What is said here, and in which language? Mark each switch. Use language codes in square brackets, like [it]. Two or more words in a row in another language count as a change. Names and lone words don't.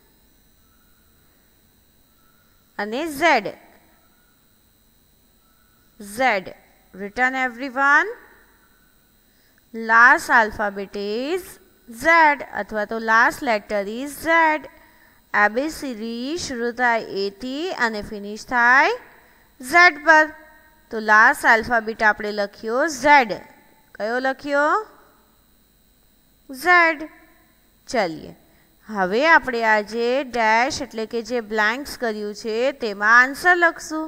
[gu] અને Z. [en] Z written everyone. Last alphabet is Z [gu] અથવા તો [en] last letter is Z. [gu] ABCD શરૂ થાય A થી અને ફિનિશ થાય Z પર. તો [en] last alphabet [gu] આપણે લખ્યો Z. કયો લખ્યો? Z. ચલીએ હવે આપણે આજે ડેશ એટલે કે જે બ્લેન્ક્સ કર્યું છે તેમાં આન્સર લખશું.